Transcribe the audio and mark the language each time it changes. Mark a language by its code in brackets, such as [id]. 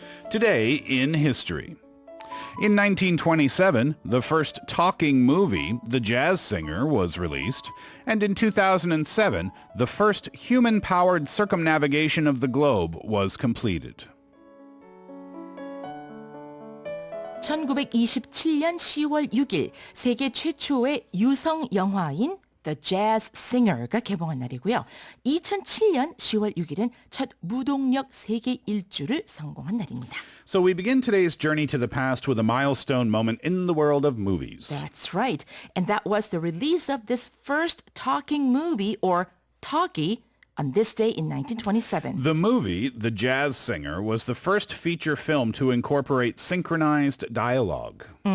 [en] Today in history. In 1927, the first talking movie, The Jazz Singer, was released, and in 2007, the first human-powered circumnavigation of the globe was completed. [ko] 1927년 10월 6일 세계 최초의 유성 영화인 The Jazz Singer가 개봉한 날이고요. 2007년 10월 6일은 첫 무동력 세계 일주를 성공한 날입니다. [en] So we begin today's journey to the past with a milestone moment in the world of movies. That's right. And that was the release of this first talking movie, or talkie, on this day in 1927. The movie, The Jazz Singer, was the first feature film to incorporate synchronized dialogue.